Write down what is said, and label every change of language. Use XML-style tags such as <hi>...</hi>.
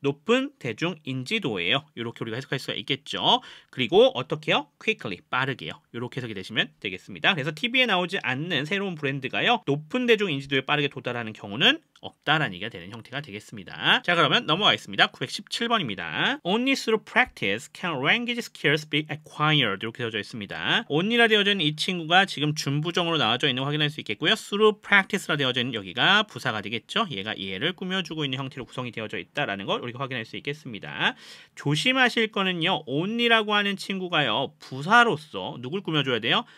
<ko>높은 대중 인지도예요. 이렇게 우리가 해석할 수가 있겠죠. 그리고 어떻게요? Quickly, 빠르게요. 이렇게 해석이 되시면 되겠습니다. 그래서 TV에 나오지 않는 새로운 브랜드가요. 높은 대중 인지도에 빠르게 도달하는 경우는 없다라는 얘기가 되는 형태가 되겠습니다. 자, 그러면 넘어가겠습니다. 917번입니다.</ko> <en>Only through practice can language skills be acquired.</en> <ko>이렇게 되어져 있습니다. only라 되어져 있는 이 친구가 지금 준부정으로 나와져 있는 거 확인할 수 있겠고요. through practice라 되어져 있는 여기가 부사가 되겠죠. 얘가 얘를 꾸며주고 있는 형태로 구성이 되어져 있다라는 걸 우리가 확인할 수 있겠습니다. 조심하실 거는요. only라고 하는 친구가요. 부사로서 누굴 꾸며줘야 돼요?</ko>